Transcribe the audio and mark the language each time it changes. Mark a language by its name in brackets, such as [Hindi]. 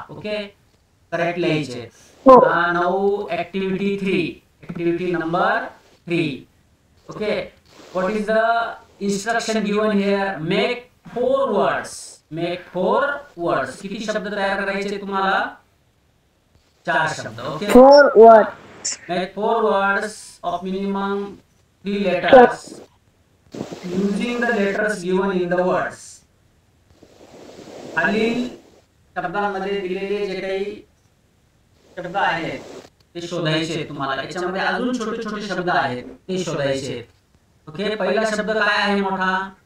[English] okay, [Marathi] correct लिहायचे. [English] Now activity 3, activity number 3. Okay, what is the instruction given here? Make 4 words. Make 4 words. [Marathi] किती शब्द तयार करायचे तुम्हाला? 4 शब्द. Okay, [English] 4 words. make 4 words of minimum 3 letters using the letters given in the words. [Marathi] खालील शब्दांमध्ये दिलेले जे काही शब्द आहेत ते शोधायचे तुम्हाला. याच्यामध्ये अजून छोटे छोटे शब्द आहेत ते शोधायचे. ओके, पहिला शब्द काय आहे मोठा?